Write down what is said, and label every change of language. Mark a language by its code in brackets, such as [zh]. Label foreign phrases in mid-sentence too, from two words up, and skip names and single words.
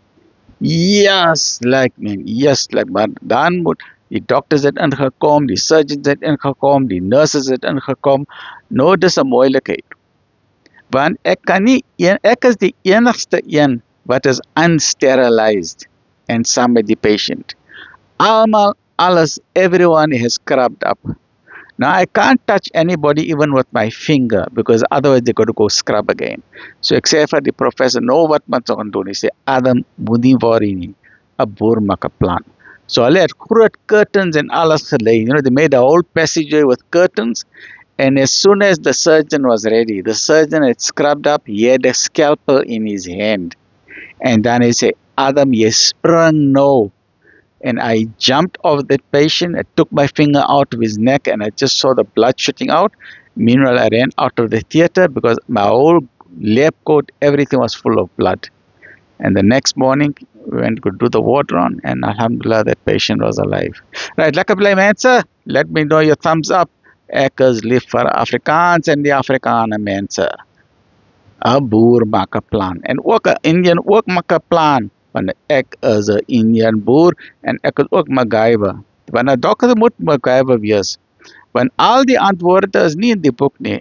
[en] Yes, like [af] man, maar dan moet die dokters het ingekom, die surgeons het ingekom, die nurses het ingekom. Nou dis 'n moeilikheid. Want ek is die enigste een wat is unsterilized and saam met die patient. [en] Everyone has scrubbed up. Now I can't touch anybody even with my finger because otherwise they got to go scrub again. [af] So ek sê vir die professor, nou wat moet ons doen? Hy sê, Adam, moenie worry nie. 'n boer maak 'n plan. So hulle het groot curtains en alles gelei. [en] You know, they made a whole passageway with curtains. And as soon as the surgeon was ready, the surgeon had scrubbed up, he had a scalpel in his hand. And then he said, [af] Adam, jy spring nou. [en] And I jumped off that patient, I took my finger out of his neck and I just saw the blood shooting out. Meanwhile, I ran out of the theater because my whole lab coat, everything was full of blood. And the next morning, we went to do the ward run and alhamdulillah, that patient was alive. Right, [af] lekker bly mense, [en] let me know your thumbs up. [af] Ek is lief vir Afrikaans en die Afrikaner mense. 'n boer maak 'n plan. En ook 'n Indian ook maak 'n plan. Want ek is 'n Indian boer en ek is ook MacGyver. Want 'n dokter moet MacGyver wees. Want al die antwoorde is nie in die boek nie.